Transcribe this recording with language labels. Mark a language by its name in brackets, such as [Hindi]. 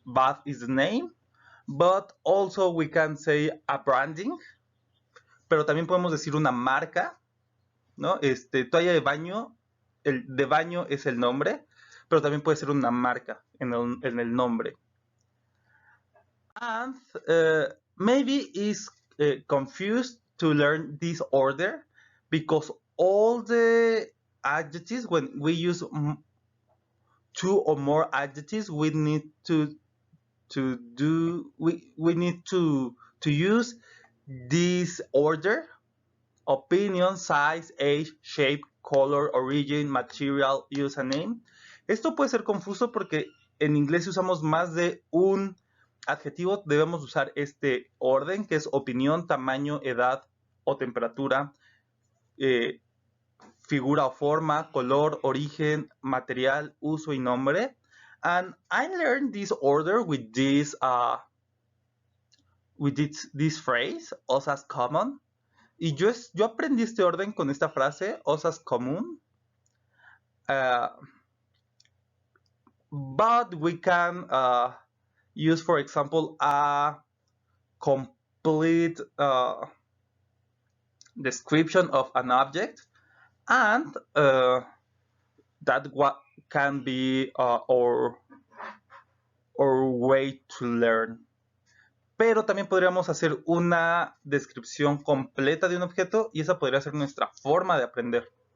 [English] Bath is the name, but also we can say a branding, [Spanish] pero también podemos decir una marca, ¿no? Toalla de baño, el de baño es el nombre, pero también puede ser una marca en el nombre. [English] And maybe is confused to learn this order because all the adjectives, when we use two or more adjectives, we need to use this order: opinion, size, age, shape, color, origin, material, use and name. [Spanish] Esto puede ser confuso porque en inglés usamos más de un adjetivo. Debemos usar este orden, que es opinión, tamaño, edad o temperatura, figura o forma, color, origen, material, uso y nombre. [English] And I learned this order with this phrase, osas common. [Spanish] Y yo aprendí este orden con esta frase, osas común. [English] But we can use, for example, a complete description of an object, and that can be our way to learn. [Spanish] Pero también podríamos hacer una descripción completa de un objeto y esa podría ser nuestra forma de aprender.